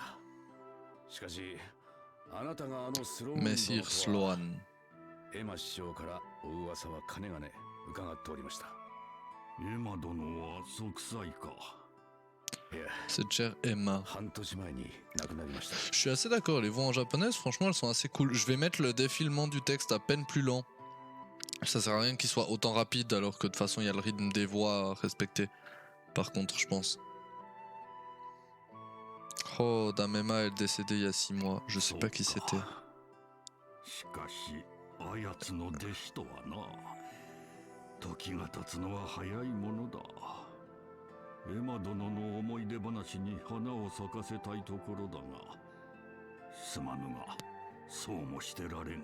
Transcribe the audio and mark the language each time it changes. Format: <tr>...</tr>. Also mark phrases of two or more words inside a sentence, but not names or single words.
<ja>しかし、あなたがあのスローン殿</ja> <fr>Messire</fr> <ja>と</ja> <fr>Sloan.</fr> <ja>エマ師匠からお噂はかねがね伺っておりました。エマ殿は息災か。いや、</ja> <fr>Cette chère Emma.</fr> <ja>半年前に亡くなりました。</ja> <fr>Je suis assez d'accord, les voix en japonaise, franchement, elles sont assez cool. Je vais mettre le défilement du texte à peine plus lent. Ça sert à rien qu'il soit autant rapide, alors que de toute façon, il y a le rythme des voix à respecter. Par contre, je pense. Oh, Dame Emma est décédée il y a 6 mois. Je sais pas qui c'était.</fr> <ja>しかし、あやつの弟子とはな。時が経つのは早いものだ。エマ殿の思い出話に花を咲かせたいところだが、すまぬが、そうもしてられん。</ja>